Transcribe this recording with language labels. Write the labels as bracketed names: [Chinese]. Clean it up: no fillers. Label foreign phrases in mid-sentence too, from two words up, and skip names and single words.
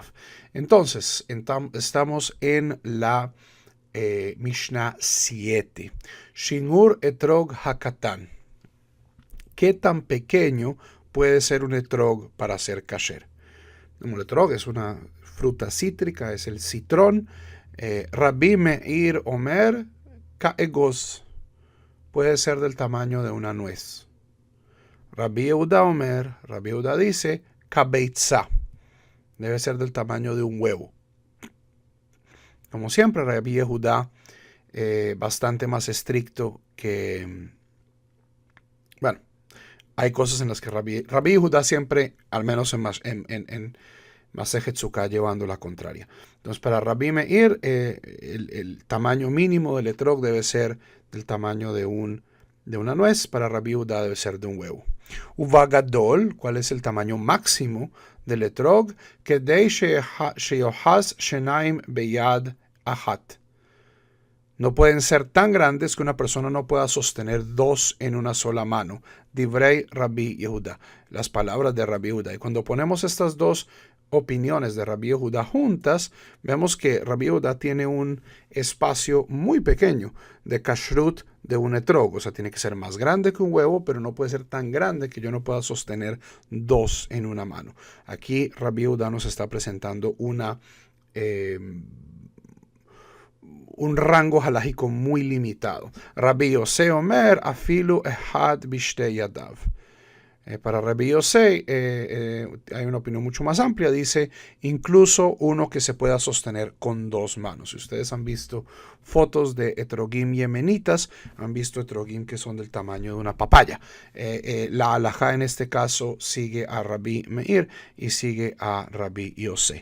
[Spanish] Entonces, estamos en la Mishnah 7. [Hebrew] שיעור אתרוג הקטן. [Spanish] ¿Qué tan pequeño puede ser un etrog para ser kasher? El etrog es una fruta cítrica, es el citrón. [Hebrew] רבי מאיר אומר כאגוז. [Spanish] Puede ser del tamaño de una nuez. [Hebrew] רבי יהודה אומר, [Spanish] Rabbi Yehuda dice kabeitza. Debe ser del tamaño de un huevo. Como siempre, Rabbi Yehuda bastante más estricto que... Bueno, hay cosas en las que Rabbi Yehuda siempre, al menos en Masejet Sukkah, llevando la contraria. Entonces, para Rabbi Meir, el tamaño mínimo del etrog debe ser del tamaño de una nuez. Para Rabbi Yehuda debe ser de un huevo. Uvagadol, ¿cuál es el tamaño máximo del etrog? [Hebrew] כדי שיאחז שנים ביד אחת. [Spanish] No pueden ser tan grandes que una persona no pueda sostener dos en una sola mano. [Hebrew] דברי רבי יהודה, [Spanish] las palabras de Rabbi Yehuda. Y cuando ponemos estas dos opiniones de Rabbi Yehuda juntas, vemos que Rabbi Yehuda tiene un espacio muy pequeño de kashrut de un etrog. O sea, tiene que ser más grande que un huevo, pero no puede ser tan grande que yo no pueda sostener dos en una mano. Aquí Rabbi Yehuda nos está presentando un rango halágico muy limitado. [Hebrew] רבי יוסי אומר אפילו אחד בשתי ידיו. [Spanish] Para Rabbi Yosei hay una opinión mucho más amplia. Dice incluso uno que se pueda sostener con dos manos. Si ustedes han visto fotos de etrogim yemenitas, han visto etrogim que son del tamaño de una papaya. La halajá en este caso sigue a Rabbi Meir y sigue a Rabbi Yosei.